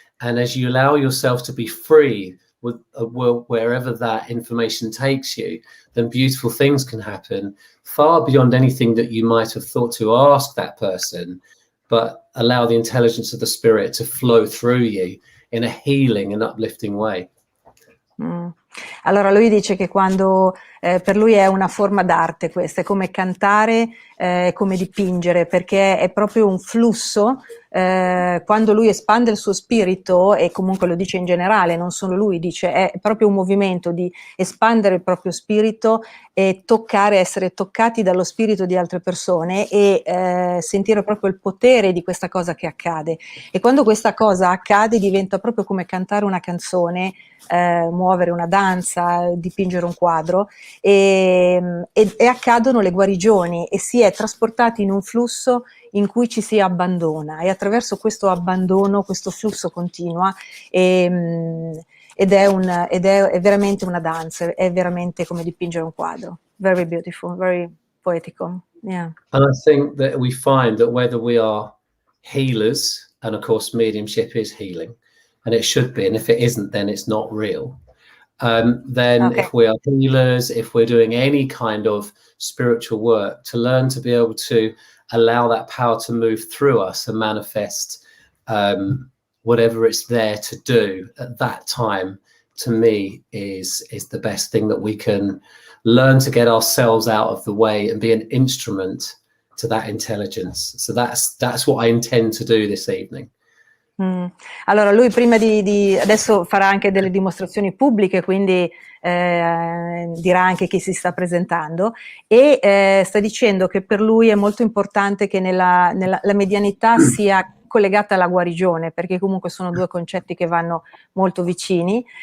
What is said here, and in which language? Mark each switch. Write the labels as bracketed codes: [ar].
[en] And as you allow yourself to be free with wherever that information takes you, then beautiful things can happen far beyond anything that you might have thought to ask that person, but allow the intelligence of the spirit to flow through you in a healing and uplifting way. [it] Allora lui dice che quando per lui è una forma d'arte questa, è come cantare, come dipingere, perché è proprio un flusso. Quando lui espande il suo spirito, e comunque lo dice in generale, non solo lui, dice è proprio un movimento di espandere il proprio spirito e essere toccati dallo spirito di altre persone e sentire proprio il potere di questa cosa che accade. E quando questa cosa accade diventa proprio come cantare una canzone, muovere una danza, dipingere un quadro, e accadono le guarigioni e si è trasportati in un flusso in cui ci si abbandona, e attraverso questo abbandono questo flusso continua, ed è veramente una danza, è veramente come dipingere un quadro. [en] Very beautiful, very poetical. Yeah. And I think that we find that whether we are healers, and of course mediumship is healing, and it should be, and if it isn't, then it's not real. Then Okay. if we are healers, if we're doing any kind of spiritual work, to learn to be able to allow that power to move through us and manifest whatever it's there to do at that time, to me is the best thing that we can learn, to get ourselves out of the way and be an instrument to that intelligence. So that's what I intend to do this evening. [it] Allora lui prima di adesso farà anche delle dimostrazioni pubbliche, quindi dirà anche chi si sta presentando, e sta dicendo che per lui è molto importante che la medianità sia collegata alla guarigione, perché comunque sono due concetti che vanno molto vicini.